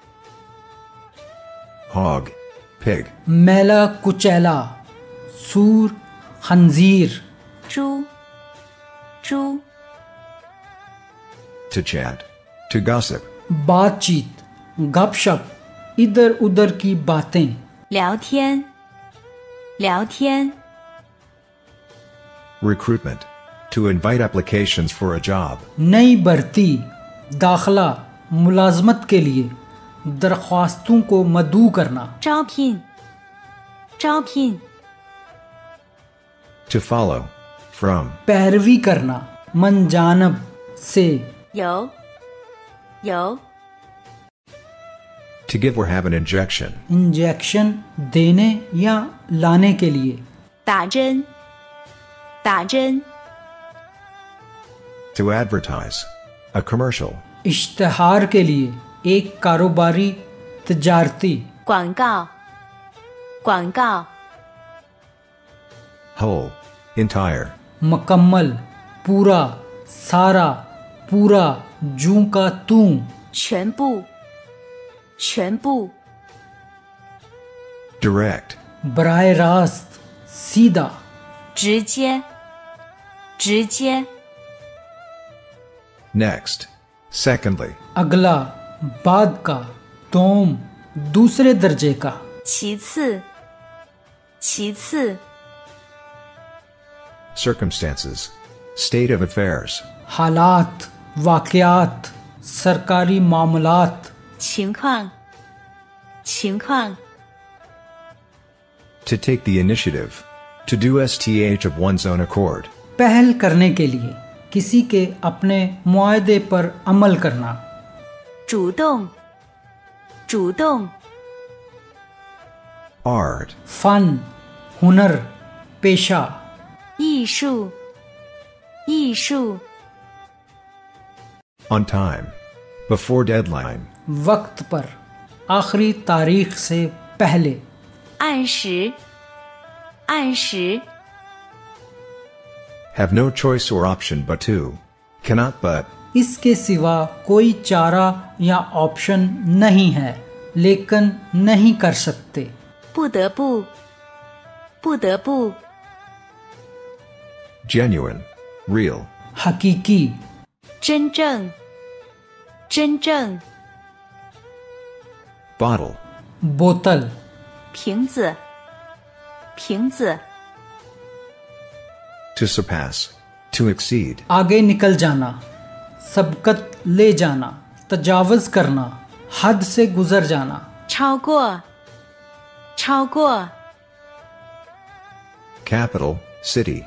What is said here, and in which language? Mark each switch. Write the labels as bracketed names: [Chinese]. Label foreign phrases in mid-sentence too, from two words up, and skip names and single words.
[English] Hog. Pig. [Urdu] میلا کچیلا، سور، خنزیر. [Chinese] 猪猪 [English] To chat. To gossip. [Urdu] بات چیت، گپ شپ، ادھر ادھر کی باتیں. [Chinese] 聊天聊天 [English] Recruitment. To invite applications for a job. [Urdu] نئی بھرتی، داخلہ، ملازمت کے لیے، درخواستوں کو مدعو کرنا. [Chinese] 招聘招聘 [English] To follow. From. [Urdu] پیروی کرنا، منجانب، سے. [Chinese] 有有 [English] To give or have an injection. [Urdu] انجکشن، دینے یا لانے کے لیے. [Chinese] 打针打针 [English] To advertise. A commercial. [Urdu] اشتہار کے لیے، ایک کاروباری، تجارتی. [Chinese] 广告广告 [English] Whole. Entire. [Urdu] مکمل، پورا، سارا، پورا، جوں کا تو. [Chinese] 全部全部 [English] Direct. [Urdu] براہ راست، سیدھا. [Chinese] 直接直接 [English] Next. Secondly. [Urdu] اگلا، بعد کا، دوم، دوسرے درجے کا. [Chinese] 其次其次 [English] Circumstances. State of affairs. [Urdu] حالات، واقعات، سرکاری معاملات. [Chinese] 情况情况 [English] To take the initiative. To do STH of one's own accord. [Urdu] پہل کرنے کے لیے، کسی کے اپنے معاہدے پر عمل کرنا. [Chinese] 主动主动 [English] Art. [Urdu] فن، ہنر، پیشہ. [Chinese] 艺术艺术 [English] On time. Before deadline. [Urdu] وقت پر، آخری تاریخ سے پہلے. [Chinese] 按时按时 [English] Have no choice or option but to. Cannot but. [Urdu] اس کے سوا کوئی چارہ یا آپشن نہیں ہے، لیکن نہیں کر سکتے. [Chinese] 不得不不得不 [English] Genuine. Real. [Urdu] हकीकी, [Chinese] 真正，真正， [English] bottle, [Urdu] बोतल, [Chinese] 瓶子，瓶子， [English] to surpass, to exceed, [Urdu] آگے نکل جانا، سبقت لے جانا، تجاوز کرنا، حد سے گزر جانا, [Chinese] 超过，超过， [English] capital, city,